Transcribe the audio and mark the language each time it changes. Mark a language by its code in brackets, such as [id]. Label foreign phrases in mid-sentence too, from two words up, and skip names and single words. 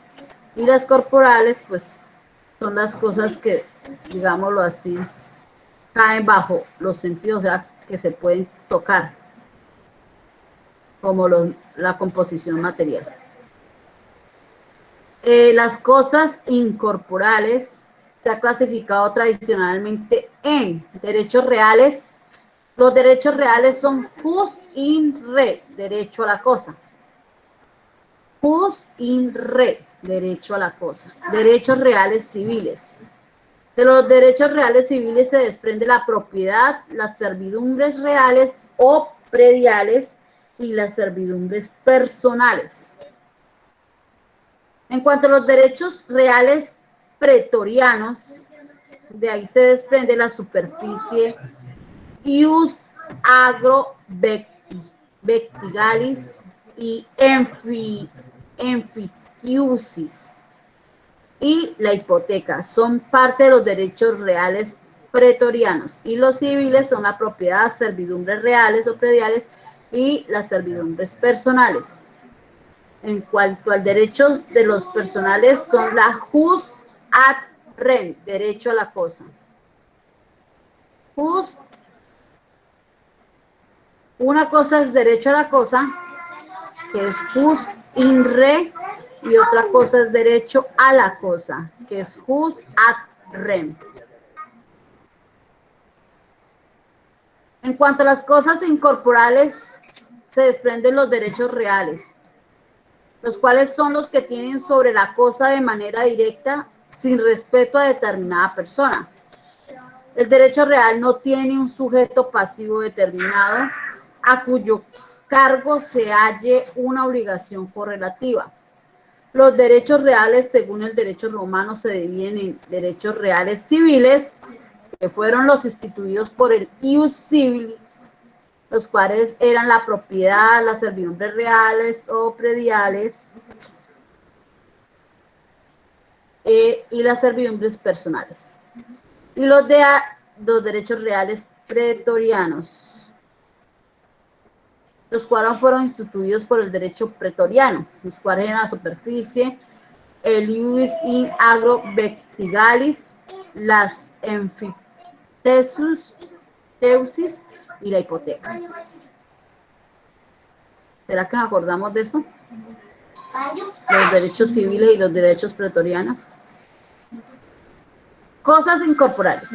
[es] Y las corporales, pues, son las cosas que, digámoslo así, caen bajo los sentidos, o sea, que se pueden tocar, como la composición material. Las cosas incorporales se ha clasificado tradicionalmente en derechos reales. Los derechos reales son [la] jus in re, [es] derecho a la cosa. [la] Jus in re, [es] derecho a la cosa. Derechos reales civiles. De los derechos reales civiles se desprende la propiedad, las servidumbres reales o prediales y las servidumbres personales. En cuanto a los derechos reales pretorianos, de ahí se desprende la superficie [la] ius agro vectigalis [es] y emphitiusis y la hipoteca. Son parte de los derechos reales pretorianos y los civiles son la propiedad, servidumbres reales o prediales y las servidumbres personales. En cuanto al derecho de los personales, son la [la] jus ad rem, [es] derecho a la cosa. Jus, una cosa es derecho a la cosa, que es [la] jus in re, [es] y otra cosa es derecho a la cosa, que es [la] jus ad rem. [es] En cuanto a las cosas incorporales, se desprenden los derechos reales, los cuales son los que tienen sobre la cosa de manera directa, sin respeto a determinada persona. El derecho real no tiene un sujeto pasivo determinado a cuyo cargo se halle una obligación correlativa. Los derechos reales, según el derecho romano, se dividen en derechos reales civiles, que fueron los instituidos por el [la] ius civili, [es] los cuales eran la propiedad, las servidumbres reales o prediales y las servidumbres personales. Y los derechos reales pretorianos, los cuales fueron instituidos por el derecho pretoriano, los cuales eran la superficie, el [la] ius in agro vectigalis, [es] las emphiteusis y la hipoteca. ¿Será que nos acordamos de eso? Los derechos civiles y los derechos pretorianos. Cosas incorporales.